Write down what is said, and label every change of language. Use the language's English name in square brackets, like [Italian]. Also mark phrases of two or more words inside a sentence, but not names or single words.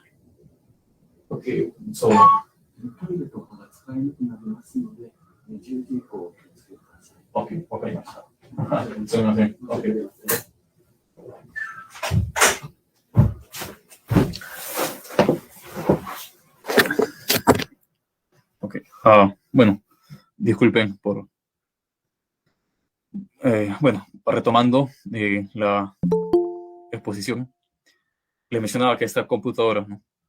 [English] Okay, so [Japanese] トイレとかが使えなくなりますので、10時以降お気をつけください。 OK、わかりました。すみません。OK。Ok. [Spanish] Bueno, disculpen por. Bueno, retomando la exposición, les mencionaba que esta computadora, ¿no?